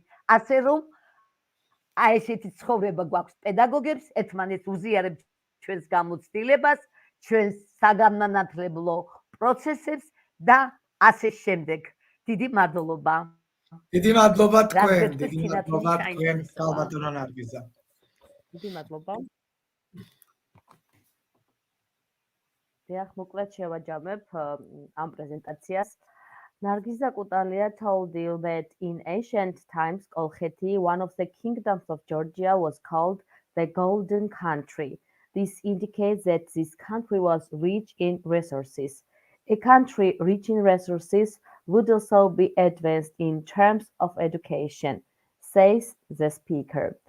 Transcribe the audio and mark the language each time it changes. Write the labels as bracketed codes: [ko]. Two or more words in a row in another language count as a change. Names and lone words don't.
[ka] ასე რომ აი ესეთი ცხოვრება გვაქვს პედაგოგებს, ერთმანეთს უზიარებთ ჩვენს გამოცდილებას, ჩვენს საგანმანათლებლო პროცესებს და ასე შემდეგ. დიდი მადლობა. დიდი მადლობა თქვენ, ქალბატონო ნარგიზა. დიდი მადლობა. დიახ, მოკლედ შევაჯამებ ამ პრეზენტაციას. [en] Nargiza Kutalia told you that in ancient times, Kolkheti, one of the kingdoms of Georgia, was called the Golden Country. This indicates that this country was rich in resources. A country rich in resources would also be advanced in terms of education, says the speaker.